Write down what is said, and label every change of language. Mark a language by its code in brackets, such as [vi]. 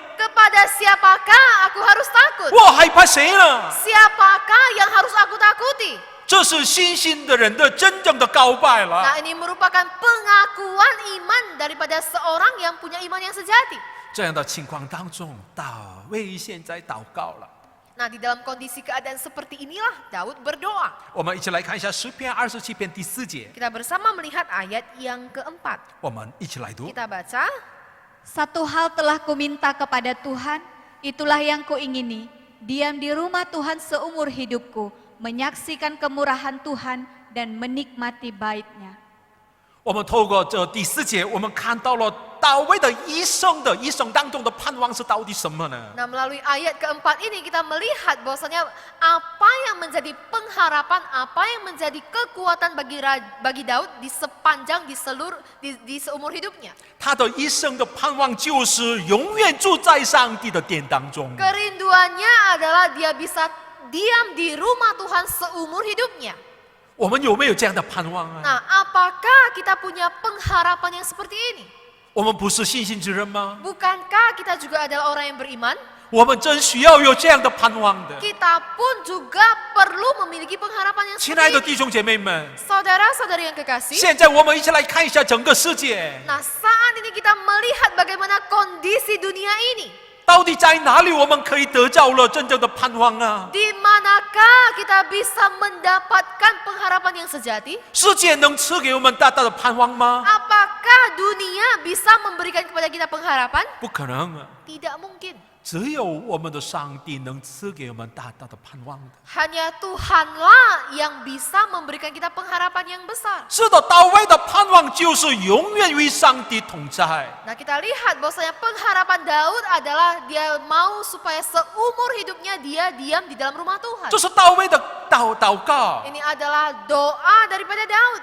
[id] Kepada siapakah aku harus takut? [zh] 我害怕谁呢？ [id] Siapakah yang harus aku takuti? [zh] 这是信心的人的真正的告白了。 [id] Nah, ini merupakan pengakuan iman daripada seorang yang punya iman yang sejati. [zh] 这样的情况当中，大卫现在祷告了。 [id] Nah, di dalam kondisi keadaan seperti inilah Daud berdoa. [zh] 我们一起来看一下诗篇27篇第4节， [id] Kita bersama melihat ayat yang keempat. [zh] 我们一起来读。 [id] Kita baca. Satu hal telah kuminta kepada Tuhan, itulah yang kuingini, diam di rumah Tuhan seumur hidupku, menyaksikan kemurahan Tuhan dan menikmati bait-Nya. [zh] 我们透过这第4节，我们看到了大卫的一生当中的盼望是到底什么呢？ [id] Nah, melalui ayat keempat ini kita melihat bahwasanya apa yang menjadi pengharapan, apa yang menjadi kekuatan bagi Daud di sepanjang di seumur hidupnya. [zh] 他的一生的盼望就是永远住在上帝的殿当中。 [id] Kerinduannya adalah dia bisa diam di rumah Tuhan seumur hidupnya. [zh] 我们有没有这样的盼望啊？ [id] Nah, apakah kita punya pengharapan yang seperti ini? [zh] 我们不是信心之人吗？ [id] Bukankah kita juga adalah orang yang beriman? [zh] 我们真需要有这样的盼望的。 [id] Kita pun juga perlu memiliki pengharapan yang [zh] 亲爱的 [id] seperti [zh] 弟兄姐妹们， [id] ini. Saudara-saudari yang kekasih, [zh] 现在我们一起来看一下整个世界， [id] nah saat ini kita melihat bagaimana kondisi dunia ini. [zh] 到底在哪里我们可以得到了真正的盼望啊？ [id] Di manakah kita bisa mendapatkan pengharapan yang sejati? [zh] 世界能赐给我们大大的盼望吗？ [id] Apakah dunia bisa memberikan kepada kita pengharapan? [zh] 不可能啊！ [id] Tidak mungkin. [zh] 只有我们的上帝能赐给我们大大的盼望的。 [id] Hanya Tuhanlah yang bisa memberikan kita pengharapan yang besar. [zh] 是的，大卫的盼望就是永远与上帝同在。 [id] Nah, kita lihat bahwasanya pengharapan Daud adalah dia mau supaya seumur hidupnya dia diam di dalam rumah Tuhan. [zh] 这是大卫的祷告。 [id] Ini adalah doa daripada Daud.